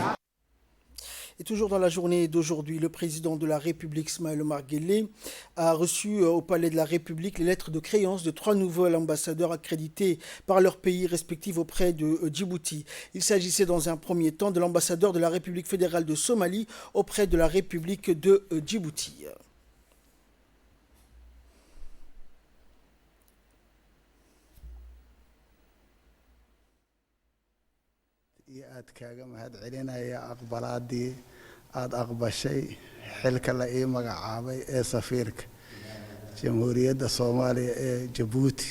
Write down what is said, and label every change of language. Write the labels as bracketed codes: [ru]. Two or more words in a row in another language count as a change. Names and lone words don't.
[fr] Et toujours dans la journée d'aujourd'hui, le président de la République, Ismaël Omar Guelleh, a reçu au Palais de la République les lettres de créance de 3 nouveaux ambassadeurs accrédités par leurs pays respectifs auprès de Djibouti. Il s'agissait dans un premier temps de l'ambassadeur de la République fédérale de Somalie auprès de la République de Djibouti. [so] aad kaaga mahadcelinaya aqbalaadii aad aqbashay xilka la ii magacaabay ee safiirka jamhuuriyadda Soomaaliya ee Djibouti.